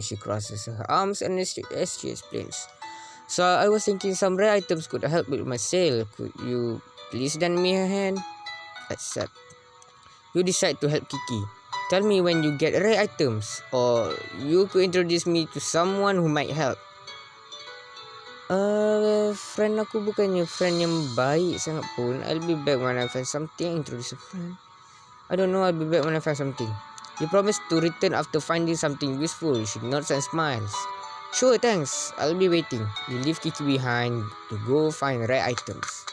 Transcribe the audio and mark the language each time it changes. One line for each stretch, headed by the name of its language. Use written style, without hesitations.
English: She crosses her arms and as she explains. So I was thinking some rare items could help with my sale. Could you please lend me a hand? Accept. You decide to help Kiki. Tell me when you get rare items, or you could introduce me to someone who might help.
Malay: Friend aku bukannya friend yang baik sangat pun.
English: I'll be back when I find something. Introduce a friend. I don't know, I'll be back when I find something. You promise to return after finding something useful. She nods and smiles. Sure, thanks. I'll be waiting. You leave Kiki behind to go find rare items.